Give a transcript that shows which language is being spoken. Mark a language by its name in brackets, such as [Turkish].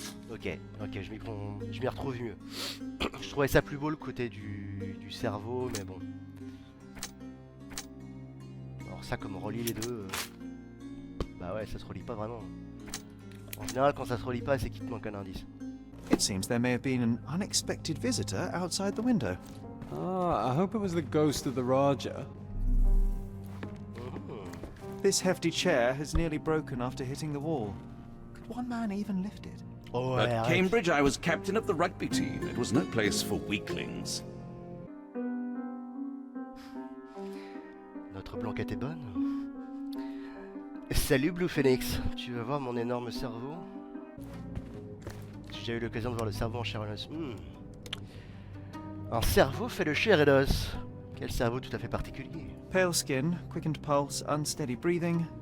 [French] Ok, je m'y retrouve mieux. Je trouvais ça plus beau le côté du cerveau, mais bon. Alors ça, comme on relie les deux, bah ouais, ça se relie pas vraiment. En général, quand ça se relie pas, c'est qu'il te manque un indice. [English] It seems there may have been an unexpected visitor outside the window. Ah, I hope it was the ghost of the Raja. This hefty chair has nearly broken after hitting the wall. Could one man even lift it? [French] Oh, ouais, [English] At [French] arrête. [English] Cambridge, I was captain of the rugby team. It was no place for weaklings. [French] Notre blanquette est bonne. Salut Blue Phoenix, tu veux voir mon énorme cerveau? J'ai déjà eu l'occasion de voir le cerveau en chair et os. Un cerveau fait de chair et d'os. Quel cerveau tout à fait particulier. [English] Pale skin, quickened pulse, unsteady breathing.